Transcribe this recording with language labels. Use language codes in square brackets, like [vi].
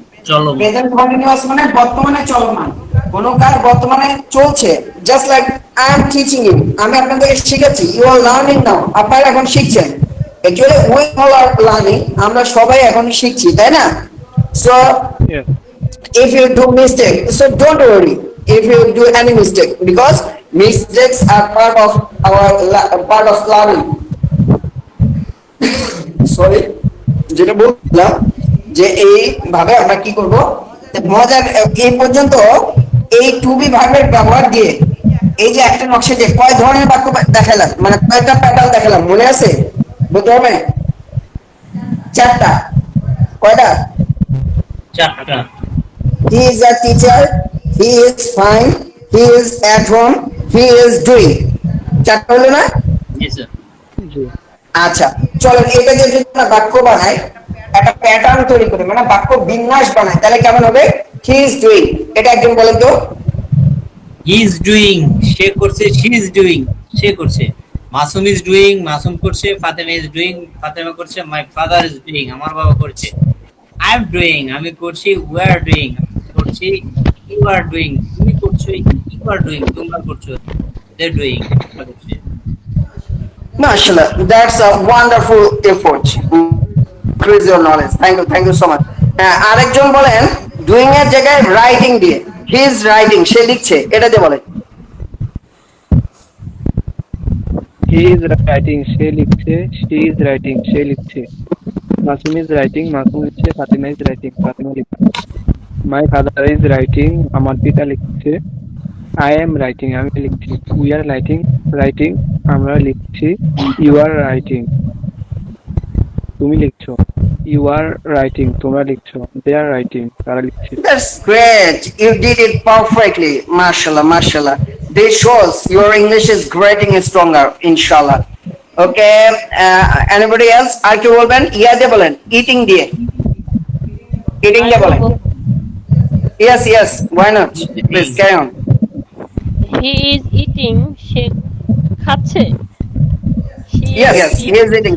[bn] চলো। Present continuous মানে বর্তমানে চলমান, কোন কাজ বর্তমানে চলছে। [en] just like I am teaching you, [bn] আমি আপনাদেরকে শিখাচ্ছি, [en] you are learning now, [bn] আপনারা এখন শিখছেন। [en] actually we all are learning, [bn] আমরা সবাই এখন শিখছি, তাই না? [en] So Yes. if you do mistake, so don't worry if you do any mistake, because mistakes are part of part of learning. [bn] Sorry, যেটা বললাম যে এইভাবে আমরা কি করব, মজার এই পর্যন্ত এই টু বি ভার্বের ব্যবহার দিয়ে এই যে একটা নকশা দিয়ে কয় ধরনের বাক্য দেখালাম, মানে কয়টা প্যাটার্ন দেখালাম, মনে আছে? বলতে হবে 4টা। কয়টা? 4টা। [en] He is a teacher, he is fine, he is at home, he is doing. [bn] 4টা হলো না? জি স্যার। জি। আচ্ছা, চলো এটা দিয়ে যদি আমরা বাক্য বানাই, একটা প্যাটার্ন তৈরি করি, মানে বাক্য বিন্যাস বানাই, তাহলে কেমন হবে? [en] He is doing, [bn] এটা একজন বলেন তো। [en] he is doing, [bn] সে করছে। [en] She is doing, সে করছে। Masum is doing, [bn] মাসুম করছে। [en] Fatema is doing, [bn] ফাতেমা করছে। [en] my father is doing, [bn] আমার বাবা করছে। [en] I am doing, [bn] আমি করছি। [en] we are doing, [bn] করছি। [en] you are doing, [bn] তুমি করছো। [en] you are doing, [bn] তোমরা করছো। [en] they doing, [bn] তোমরা করছে। [en] মাশাআল্লাহ, that's a wonderful effort. Increase your knowledge. Thank you so much. [bn] আরেকজন বলেন ডুইং এর জায়গায় রাইটিং দিয়ে, [en] he is writing, [bn] সে লিখছে, এটা দিয়ে বলেন। [en] He is writing, [bn] সে লিখছে। [en] She is writing, সে লিখছে। Masum is writing, [bn] মাসুম লিখছে। [en] Fatima is writing, [bn] ফাতিমা লিখছে। [en] My father is writing, [bn] আমার পিতা লিখছে। [en] I am writing, [bn] আমি লিখছি। [en] We are writing, [bn] আমরা লিখছি। [en] You are writing, [bn] তুমি লিখছো। [en] You are writing, [bn] তোমরা লিখছো। [en] They are writing, [bn] তারা লিখছে। [en] That's great. You did it perfectly. Mashallah, mashallah. This shows your English is getting stronger, inshallah. Okay. Anybody else? [bn] আর কি বলবেন? ইয়া দিয়ে বলেন। Eating দিয়ে। Eating দিয়ে বলেন। [en] Yes, why not? He's Please eating. carry on. He is eating, [bn] সে খাচ্ছে। [en] Yes, he is eating,